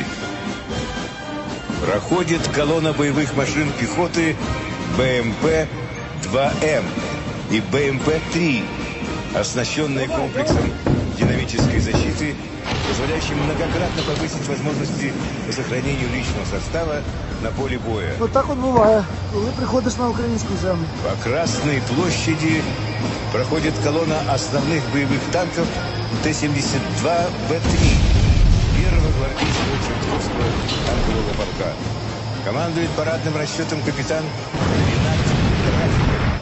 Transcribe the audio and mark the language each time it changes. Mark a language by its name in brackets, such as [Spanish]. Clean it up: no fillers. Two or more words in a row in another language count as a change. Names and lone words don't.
[Russian] Проходит колонна боевых машин пехоты БМП-2М и БМП-3, оснащенная комплексом динамической защиты, позволяющей многократно повысить возможности по сохранению личного состава на поле боя. [Ukrainian] Вот так от буває, коли приходиш на українську землю. [Russian] По Красной площади проходит колонна основных боевых танков Т-72 Б-3 первого гвардейского Чертковского танкового полка. Командует парадным расчетом капитан Ренат Рафиков.